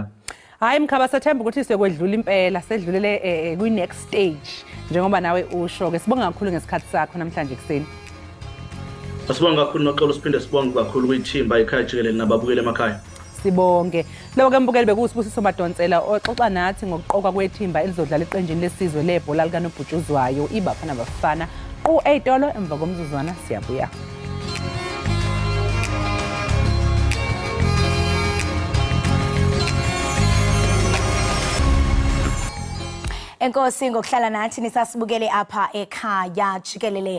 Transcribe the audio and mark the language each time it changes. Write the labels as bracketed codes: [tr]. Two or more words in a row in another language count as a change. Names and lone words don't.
[zu] Hayi Mkhaba sathemba ukuthi siyokwedlula impela sedlulele kwi [en] next stage [zu] njengoba nawe usho ke sibonga kakhulu ngesikhathi sakho namhlanje kuseni. Asibonga kakhulu noxolo siphinde sibonge kakhulu kwithimba ekhaya Jikelele nababukeli emakhaya. Sibonge. Lokho ke mbukeli bekusibusiso Madonsela oxoxa nathi ngokuqoka kwethimba elizodlala iqenjini lesizwe lebhola likanobhutshuzwayo iBafana Bafana ku8 emva komzuzwana siyabuya. [xh] Enkosi ngokuhlala nathi nisasibukele apha ekhaya Jikelele.